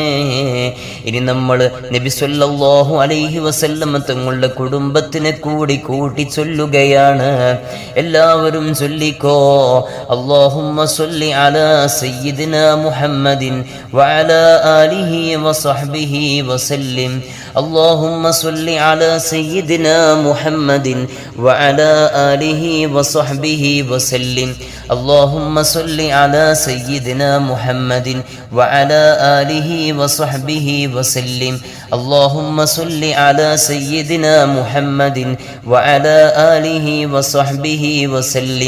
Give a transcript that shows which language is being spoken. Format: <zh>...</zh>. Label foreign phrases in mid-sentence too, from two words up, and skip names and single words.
<ml>ഇനി നമ്മൾ നബി സല്ലല്ലാഹു അലൈഹി വസല്ലം തങ്ങളുടെ കുടുംബത്തിനെ കൂടി കൂട്ടി ചൊല്ലുകയാണ്. എല്ലാവരും ചൊല്ലിക്കോ.</ml> <ar>اللهم صل على سيدنا محمد وعلى آله وصحبه وسلم. اللهم صل على سيدنا محمد وعلى آله وصحبه وسلم. اللهم صل على سيدنا محمد وعلى آله وصحبه وسلم. اللهم صل على سيدنا محمد وعلى آله وصحبه وسلم.</ar>